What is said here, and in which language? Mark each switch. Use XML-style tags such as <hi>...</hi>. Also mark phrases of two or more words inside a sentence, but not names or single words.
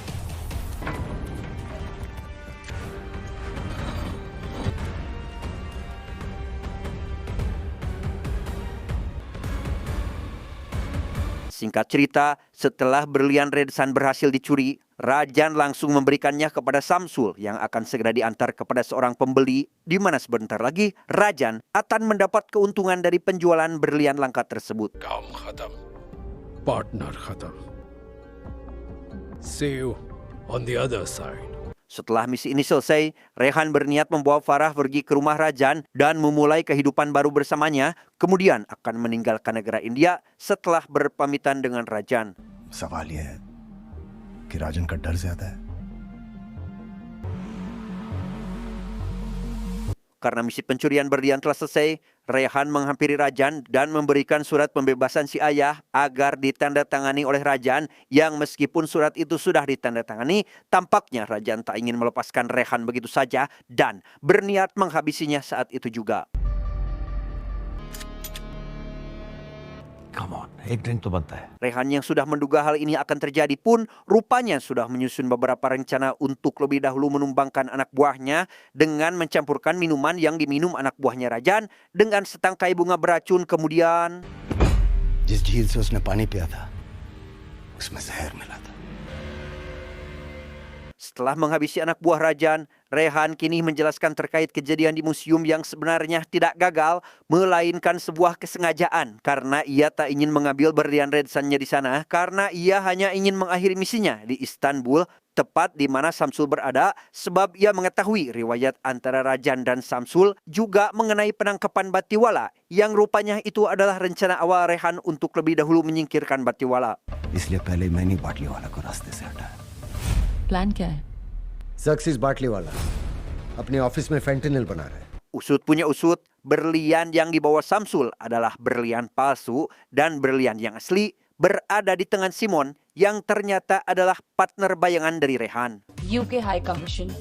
<id>Singkat cerita, setelah berlian Redsan berhasil dicuri, Rajan langsung memberikannya kepada Samsul yang akan segera diantar kepada seorang pembeli, di mana sebentar lagi Rajan akan mendapat keuntungan dari penjualan berlian langka tersebut.</id> <hi>काम खत्म, partner खत्म.</hi> <en>See you on the other side.</en> <id>Setelah misi ini selesai, Rehan berniat membawa Farah pergi ke rumah Rajan dan memulai kehidupan baru bersamanya, kemudian akan meninggalkan negara India setelah berpamitan dengan Rajan.</id> <hi>सवाल ये है कि राजन का डर ज्यादा है.</hi> <id>Karena misi pencurian berlian telah selesai, Rehan menghampiri Rajan dan memberikan surat pembebasan si ayah agar ditandatangani oleh Rajan, yang meskipun surat itu sudah ditandatangani, tampaknya Rajan tak ingin melepaskan Rehan begitu saja dan berniat menghabisinya saat itu juga.</id> <en>Come on,</en> <hi>एक drink तो बनता है.</hi> <id>Rehan yang sudah menduga hal ini akan terjadi pun rupanya sudah menyusun beberapa rencana untuk lebih dahulu menumbangkan anak buahnya dengan mencampurkan minuman yang diminum anak buahnya Rajan dengan setangkai bunga beracun, kemudian</id> <hi>जिस झील से उसने पानी पिया था, उसमें जहर मिला था.</hi> <id>Setelah menghabisi anak buah Rajan, Rehan kini menjelaskan terkait kejadian di museum yang sebenarnya tidak gagal, melainkan sebuah kesengajaan karena ia tak ingin mengambil berlian Redsannya di sana, karena ia hanya ingin mengakhiri misinya di Istanbul, tepat di mana Samsul berada, sebab ia mengetahui riwayat antara Rajan dan Samsul juga mengenai penangkapan Batiwala, yang rupanya itu adalah rencana awal Rehan untuk lebih dahulu menyingkirkan Batiwala.</id> <hi>इसलिए पहले मैंने बाटलीवाला को रास्ते से हटाया. प्लान क्या है? सक्सेस बाटलीवाला अपने ऑफिस में फेंटेनिल बना रहा है.</hi> <id>Usut punya usut, berlian yang dibawa Samsul adalah berlian palsu dan berlian yang asli berada di tangan Simon yang ternyata adalah partner bayangan dari Rehan.</id> <en>UK High Commission.</en>